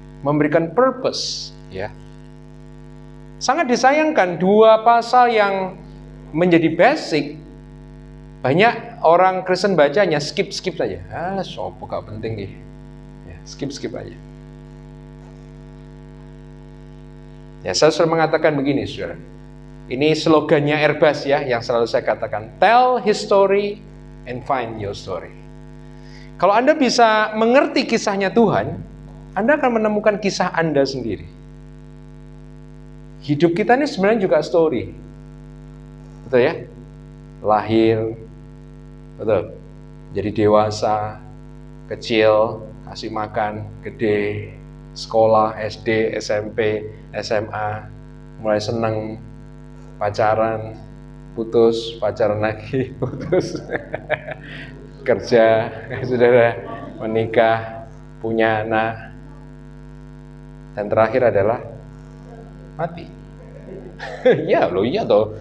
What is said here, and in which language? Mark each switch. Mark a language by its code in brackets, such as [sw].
[id] memberikan purpose, ya. Sangat disayangkan dua pasal yang menjadi basic, banyak orang Kristen bacanya skip saja. Sopo gak penting nih. Ya, skip aja. Ya, saya selalu mengatakan begini, saudara. Ini slogannya Airbus ya, yang selalu saya katakan. [en] Tell his story and find your story. [id] Kalau Anda bisa mengerti kisahnya Tuhan, Anda akan menemukan kisah Anda sendiri. Hidup kita ini sebenarnya juga story. Betul ya? Lahir, betul. Jadi dewasa, kecil, kasih makan, gede, sekolah, SD, SMP, SMA, mulai seneng, pacaran, putus, pacaran lagi, putus, kerja, saudara, menikah, punya anak, dan terakhir adalah mati. Ya loh, iya toh.